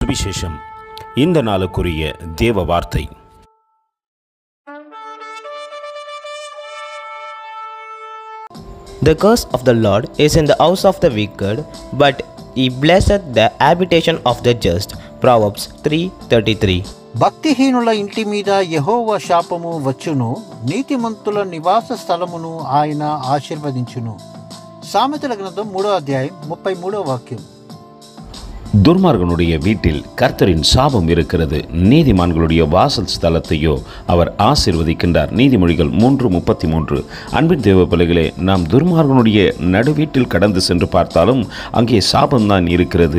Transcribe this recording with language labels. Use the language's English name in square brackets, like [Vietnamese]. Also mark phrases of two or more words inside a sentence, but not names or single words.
[Tamil] சுவிசேஷம். இந்த நாளுக்குரிய தேவ வார்த்தை. [English] The curse of the Lord is in the house of the wicked, but he blesseth the habitation of the just. Proverbs 3:33. [Telugu] భక్తిహీనుల ఇంటి మీద యెహోవా శాపము వచ్చును, నీతిమంతుల నివాస స్థలమును ఆయన ఆశీర్వదించును. సామెతల గ్రంథం 3వ అధ్యాయం 33వ వాక్యం. [Tamil] துர்மார்கனுடைய வீட்டில் கர்த்தரின் சாபம் இருக்கிறது, நீதிமான்களுடைய வாசல் ஸ்தலத்தையோ அவர் ஆசீர்வதிக்கின்றார். நீதிமொழிகள் 3:33. அன்பின் தேவ பிள்ளைகளே, நாம் துர்மார்கனுடைய நடுவீட்டில் கடந்து சென்று பார்த்தாலும் அங்கே சாபம்தான் இருக்கிறது.